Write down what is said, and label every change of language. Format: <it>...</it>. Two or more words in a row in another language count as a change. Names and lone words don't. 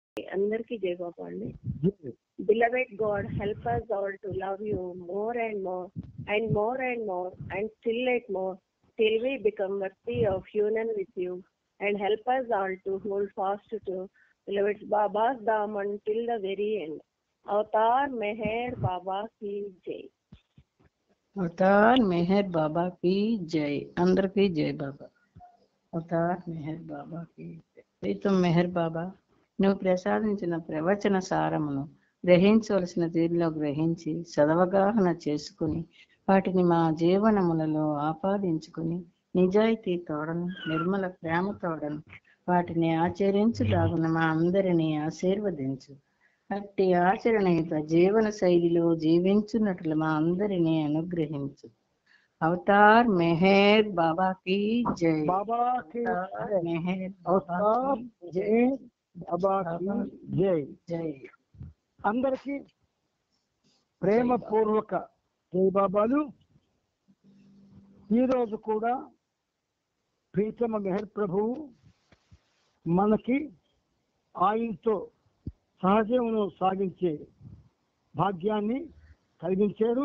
<te>అందరికీ జై బాబా అండి.</te> <en>Beloved God, help us all to love you more and more and more and more and still yet more till we become worthy of union with you, and help us all to hold fast to beloved Baba's Dham until the very end.</en> <hi>अवतार मेहर बाबा की जय. अवतार मेहर बाबा की जय.</hi> <te>అందరికీ జై బాబా.</te> <hi>अवतार मेहर बाबा की जय.</hi> <te>ప్రీతం మెహర్ బాబా, నువ్వు ప్రసాదించిన ప్రవచన సారమును గ్రహించవలసిన తీరులో గ్రహించి సదవగాహన చేసుకుని వాటిని మా జీవనములలో ఆపాదించుకుని నిజాయితీ తోడను నిర్మల ప్రేమ తోడను వాటిని ఆచరించులాగున మా అందరినీ ఆశీర్వదించు. అట్టి ఆచరణయుత జీవన శైలిలో జీవించున్నట్లు మా అందరినీ అనుగ్రహించు.</te> <hi>अवतार मेहर बाबा की जय. మెహర్ జై. జై.</hi> <te>అందరికీ ప్రేమపూర్వక జై బాబాలు. ఈరోజు కూడా ప్రీతమ మెహర్ ప్రభువు మనకి ఆయనతో సహజమును సాగించే భాగ్యాన్ని కలిగించారు.</te>